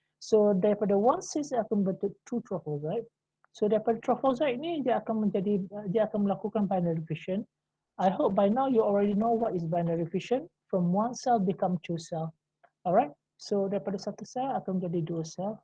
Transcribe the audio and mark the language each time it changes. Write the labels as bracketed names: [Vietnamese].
[Malay] So daripada 1 cyst akan bentuk 2 trophozoite. So daripada trophozoite ni dia akan melakukan binary fission. [English] I hope by now you already know what is binary fission. From 1 cell become 2 cell. Alright. [Malay] So daripada 1 sel akan menjadi 2 sel.